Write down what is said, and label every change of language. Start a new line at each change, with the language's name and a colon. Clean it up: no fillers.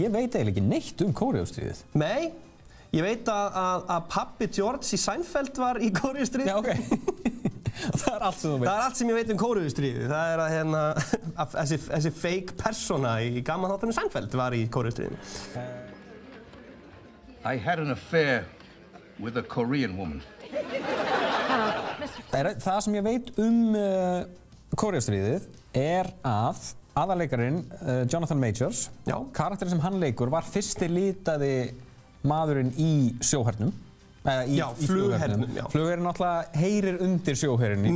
Icelandic: Ég veit eiginlega ekki neitt um Kóreustríðið. Nei, ég veit að pabbi George í Seinfeld var í Kóreustríðið. Já, ok. Það er allt sem þú veit. Það er allt sem ég veit um Kóreustríðið. Það er að þessi fake persóna í gamla þáttunum Seinfeld var í Kóreustríðinu.
English: I had an affair with a Korean woman.
Icelandic: Það sem ég veit Kóreustríðið er að aðalleikarinn Jonathan Majors, karakterinn sem hann leikur, var fyrsti litaði maðurinn í sjóhernum. Já, flughernum. Flugherinn náttúrulega heyrir undir sjóherinn í